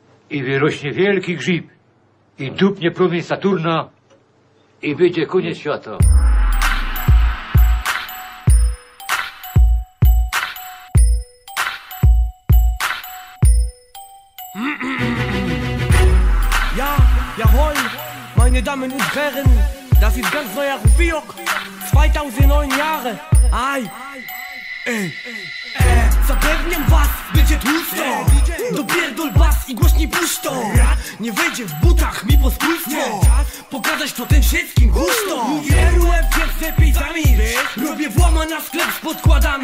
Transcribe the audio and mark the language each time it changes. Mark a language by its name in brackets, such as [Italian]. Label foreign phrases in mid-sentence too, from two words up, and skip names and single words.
[Polish] i wyrośnie wielki grzyb i dupnie promień Saturna i będzie koniec świata. [German] Ja, jawohl, meine Damen und Herren, das ist ganz neuer Rufiok, 2009 Jahre, [Polish] aj, ej, zapewniam was, będzie tłusto, dopierdol bas i głośniej puszczą. Nie wejdzie w butach mi pospólstwo, pokazać to tym wszystkim gusto. Mówię RUF jest lepiej zamilcz, robię włama na sklep z podkładami.